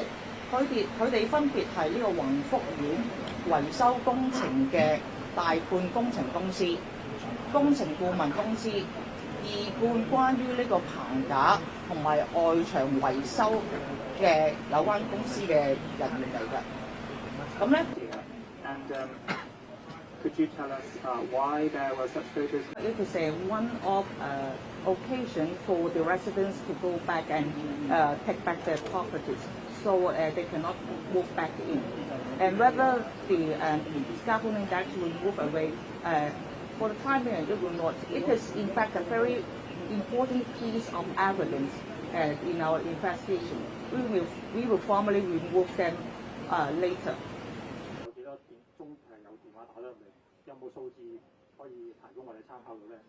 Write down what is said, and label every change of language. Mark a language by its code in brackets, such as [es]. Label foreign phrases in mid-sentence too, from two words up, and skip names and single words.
[yue] 佢哋分別係呢個宏福苑維修工程嘅大判工程公司、工程顧問公司、二判關於呢個棚架同埋外牆維修嘅有關公司嘅人員嚟嘅。咁咧。 [en] Could you tell us why there were such photos? It is a one-off occasion for the residents to go back and take back their properties, so they cannot move back in. And whether the scaffolding that will move away, for the time being, it will not. It is in fact a very important piece of evidence in our investigation. We will formally remove them later. [yue] 有冇數字可以提供我哋參考到咧？